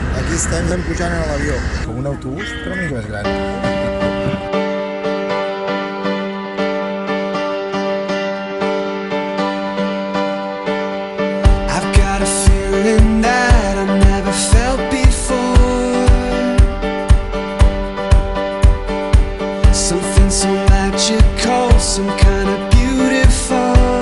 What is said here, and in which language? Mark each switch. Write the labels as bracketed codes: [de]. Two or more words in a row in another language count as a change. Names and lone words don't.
[ca] Aquí estem pujant a l'avió, com un autobús, però una mica més gran. [en] I've got a feeling that I never felt before. Something so magical, some kind of beautiful.